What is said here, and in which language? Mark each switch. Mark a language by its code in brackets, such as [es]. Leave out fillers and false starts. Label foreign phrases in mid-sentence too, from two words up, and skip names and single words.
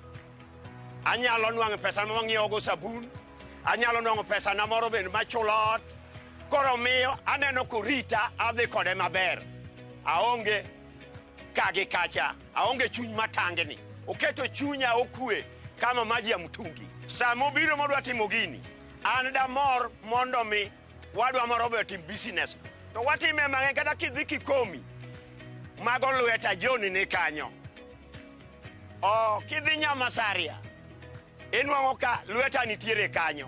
[luo] Anyalo nwang'o pesa ma ng'iewogo sabun. Anyalo nwang'o pesa na moro bende machulo ot. Koro miyo aneno korita adhi kode maber. Aonge kagi kacha. Aonge chuny matangni. Oketo chunya okwe kama [sw] maji ya mtungi. [luo] Sama obiro modwa timo gini, an damor mondo mi wadwa moro be tim business. To watime mang'eny kata kidhi Kikomi mago lweta John ni kanyo. Kidhi Nyamasaria inwang'o ka lweta nitiere kanyo.